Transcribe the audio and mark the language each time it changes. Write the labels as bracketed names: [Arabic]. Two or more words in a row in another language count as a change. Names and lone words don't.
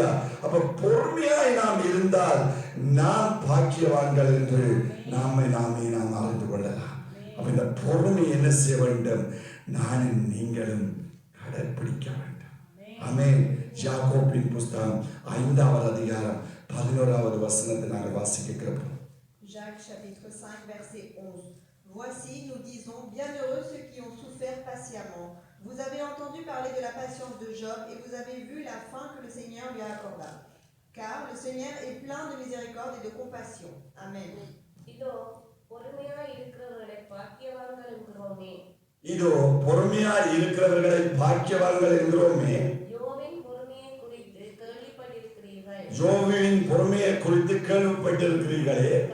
[Tamil] அப்ப பொறுமையாய் நாம் இருந்தால் நாம் பாக்கியவான்கள் என்று நாம் அறிந்து கொள்ளலாம். அப்ப இந்த பொறுமை என்ன செய்ய வேண்டும்? நானும் நீங்களும் கடைபிடிக்க வேண்டும். ஆமென். யாக்கோபின் புத்தகம் 5வது அதிகாரம் 11வது வசனத்தை நாங்கள் வாசிக்க கேட்கிறோம். [French] Jacques chapitre 5 verset 11. Voici, nous disons, bienheureux ceux qui ont souffert patiemment. Vous avez entendu parler de la patience de Job et vous avez vu la fin que le Seigneur lui a accordée. Car le Seigneur est plein de miséricorde et de compassion. Amen. [Tamil] இதோ பொறுமையாய் இருக்கிறவர்களை பாக்கியவான்கள் என்கிறோமே. யோவின் பொறுமையை குறித்து கேள்விப்பட்டிருக்கிறீர்களே.